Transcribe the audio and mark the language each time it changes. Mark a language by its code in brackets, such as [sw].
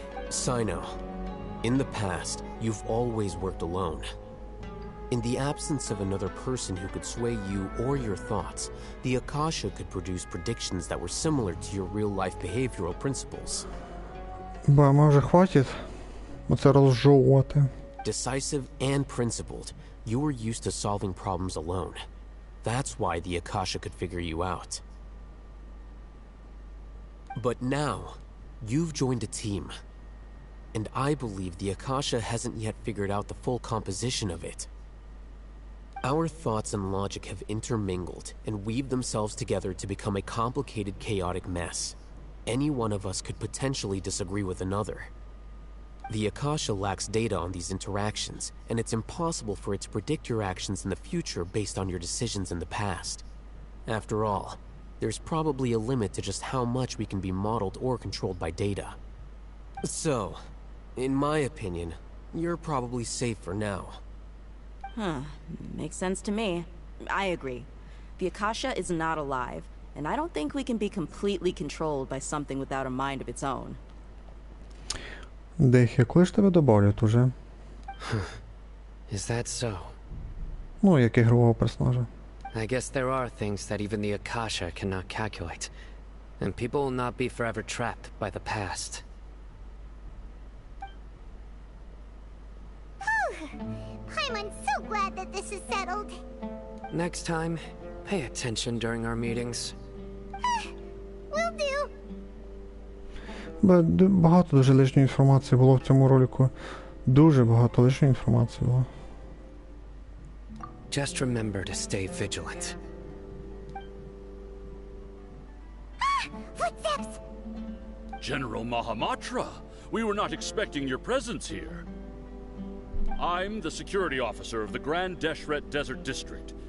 [en] Sino, in the past, you've always worked alone. In the absence of another person who could sway you or your thoughts, the Akasha could produce predictions that were similar to your real-life behavioral principles. [uk] Може хватить оце розжовувати. [en] Decisive and principled, you were used to solving problems alone. That's why the Akasha could figure you out. But now, you've joined a team. And I believe the Akasha hasn't yet figured out the full composition of it. Our thoughts and logic have intermingled and weaved themselves together to become a complicated, chaotic mess. Any one of us could potentially disagree with another. The Akasha lacks data on these interactions, and it's impossible for it to predict your actions in the future based on your decisions in the past. After all, there's probably a limit to just how much we can be modeled or controlled by data. So, in my opinion, you're probably safe for now. Makes sense to me. I agree. The Akasha is not alive, and I don't think we can be completely controlled by something without a mind of its own. [uk] Дехе, коли ж тебе добавлять уже? [en] Is that so? [uk] Ну, як ігрового персонажа. [en] I guess there are things that even the Akasha cannot calculate, and people will not be forever trapped by the past. I'm so glad that this is settled. Next time, pay attention during our meetings. Will do. [uk] Багато дуже лишньої інформації було в цьому ролику. Дуже багато лишньої інформації було. [en] Just remember to stay vigilant. Footsteps! General Mahamatra, we were not expecting your presence here. I'm the security officer of the Grand Deshret Desert District.